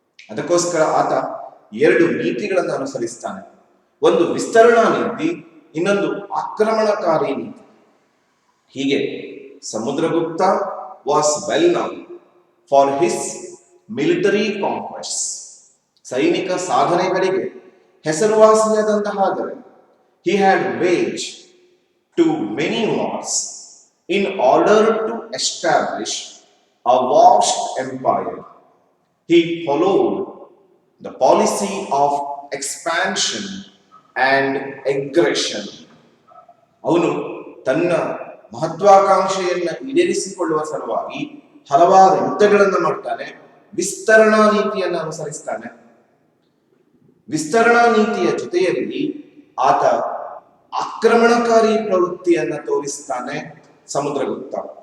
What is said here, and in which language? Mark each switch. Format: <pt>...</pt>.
<kn>ಅದಕ್ಕೋಸ್ಕರ ಆತ 2 ನೀತಿಗಳನ್ನು ಅನುಸರಿಸ್ತಾನೆ. ಒಂದು ವಿಸ್ತರಣಾ ನೀತಿ, ಇನ್ನೊಂದು ಆಕ್ರಮಣಕಾರಿ ನೀತಿ.</kn> <en>ಹೀಗೆ Samudragupta was well known for his military conquests.</en> <kn>ಸೈನಿಕ ಸಾಧನೆಗಳಿಗೆ ಹೆಸರುವಾಸಿಯಾದಂತಹ ದೊರೆ.</kn> <en>He had waged to many wars in order to establish a vast empire. He followed the policy of expansion and aggression.</en> <kn>ಅವನು ತನ್ನ ಮಹತ್ವಾಕಾಂಕ್ಷೆಯನ್ನ ಈಡೇರಿಸಿಕೊಳ್ಳುವ ಸಲುವಾಗಿ ಹಲವಾರು ಯುದ್ಧಗಳನ್ನು ಮಾಡ್ತಾನೆ, ವಿಸ್ತರಣಾ ನೀತಿಯನ್ನು ಅನುಸರಿಸ್ತಾನೆ. ವಿಸ್ತರಣಾ ನೀತಿಯ ಜೊತೆಯಲ್ಲಿ ಆತ ಆಕ್ರಮಣಕಾರಿ ಪ್ರವೃತ್ತಿಯನ್ನ ತೋರಿಸ್ತಾನೆ ಸಮುದ್ರಗುಪ್ತ.</kn>